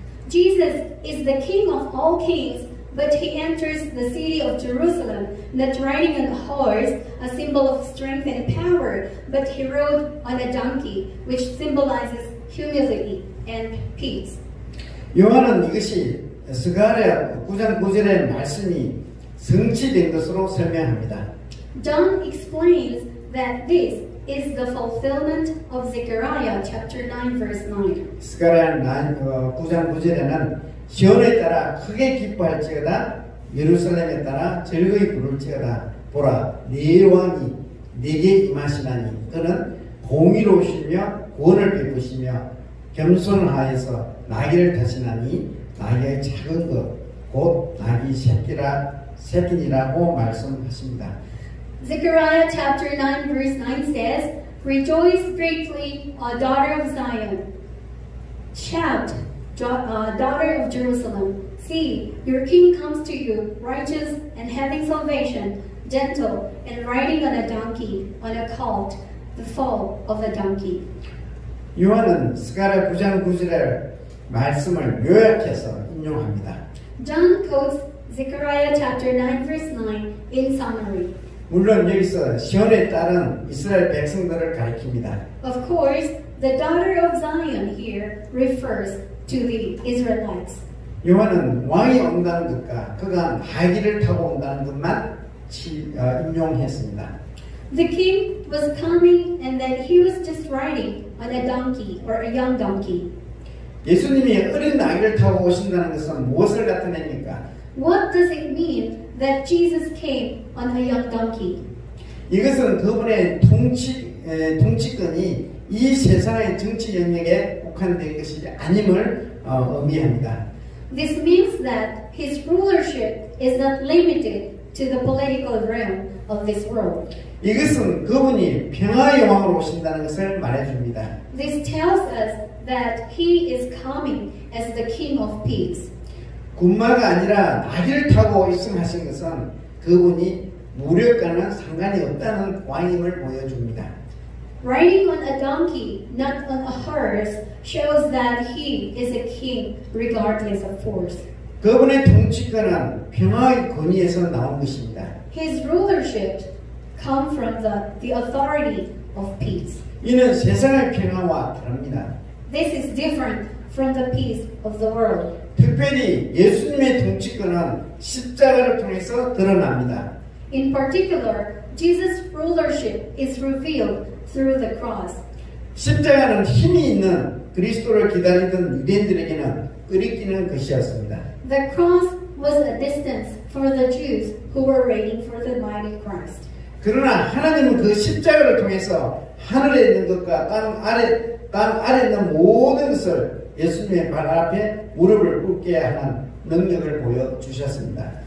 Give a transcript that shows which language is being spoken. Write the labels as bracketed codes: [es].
[en] Jesus is the King of all kings, but he enters the city of Jerusalem, not riding on a horse, a symbol of strength and power, but he rode on a donkey, which symbolizes humility and peace. [ko] 요한은 이것이 스가랴 9장 9절의 말씀이 성취된 것으로 설명합니다. [en] John explains that this is the fulfillment of Zechariah chapter 9 verse 9. [ko] 스가랴 9장 9절에는 시온에 따라 크게 기뻐할지어다 예루살렘에 따라 즐거이 부를지어다 보라 네 왕이 네게 임하시나니 그는 공의로우시며 구원을 베푸시며 겸손하여서 나귀를 타시나니 나귀의 작은 것 곧 나귀 새끼니라고 말씀하십니다. [en] Zechariah chapter 9 verse 9 says, Rejoice greatly, daughter of Zion. Shout, daughter of Jerusalem. See, your king comes to you, righteous and having salvation, gentle and riding on a donkey, on a colt, the foal of a donkey. [ko] 요한은 스가랴 9장 9절의 말씀을 요약해서 인용합니다. [en] John quotes Zechariah chapter 9 verse 9 in summary. [ko] 물론 여기서 시온에 따른 이스라엘 백성들을 가리킵니다. [en] Of course, the daughter of Zion here refers to the Israelites. [ko] 요한은 왕이 온다는 것과 그가 나귀를 타고 온다는 것만 인용했습니다. [en] The king was coming and that he was just riding on a donkey or a young donkey. [ko] 예수님이 어린 나귀를 타고 오신다는 것은 무엇을 나타냅니까? [en] What does it mean that Jesus came on a young donkey? [ko] 이것은 그분의 통치권이 이 세상의 정치 영역에 국한된 것이 아님을 의미합니다. [en] This means that his rulership is not limited to the political realm of this world. [ko] 이것은 그분이 평화의 왕으로 오신다는 것을 말해줍니다. [en] This tells us that he is coming as the King of Peace. [ko] 군마가 아니라 나귀를 타고 입성하신 것은 그분이 무력과는 상관이 없다는 왕임을 보여줍니다. [en] Riding on a donkey, not on a horse, shows that he is a king regardless of force. [ko] 그분의 통치권은 평화의 권위에서 나온 것입니다. [en] His rulership comes from the authority of peace. [ko] 이는 세상의 평화와 다릅니다. [en] This is different from the peace of the world. [ko] 특별히 예수님의 통치권은 십자가를 통해서 드러납니다. [en] In particular, Jesus' rulership is revealed through the cross. [ko] 십자가는 힘이 있는 그리스도를 기다리던 유대인들에게는 끄리끼는 것이었습니다. [en] The cross was a distance for the Jews who were waiting for the mighty Christ. [ko] 그러나 하나님은 그 십자가를 통해서 하늘에 있는 것과 땅 아래 있는 모든 것을 예수님의 발 앞에 무릎을 꿇게 하는 능력을 보여주셨습니다.